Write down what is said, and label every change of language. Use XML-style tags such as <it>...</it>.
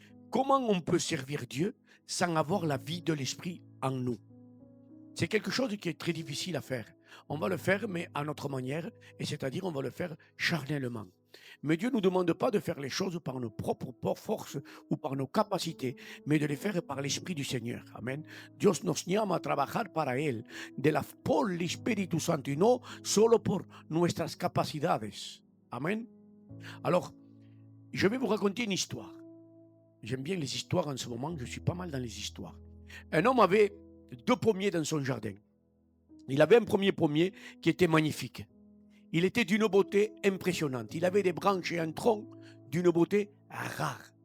<fr>Comment on peut servir Dieu sans avoir la vie de l'esprit en nous? C'est quelque chose qui est très difficile à faire. On va le faire, mais à notre manière, et c'est-à-dire on va le faire charnellement. Mais Dieu ne nous demande pas de faire les choses par nos propres forces ou par nos capacités, mais de les faire par l'Esprit du Seigneur. Amen.</fr> <es>Dios nos llama a trabajar para Él, por el Espíritu Santo, y no solo por nuestras capacidades. Amen.</es> <fr>Alors, je vais vous raconter une histoire. J'aime bien les histoires en ce moment, je suis pas mal dans les histoires. Un homme avait 2 pommiers dans son jardin. Il avait un premier pommier qui était magnifique. Il était d'une beauté impressionnante. Il avait des branches et un tronc d'une beauté rare.</fr>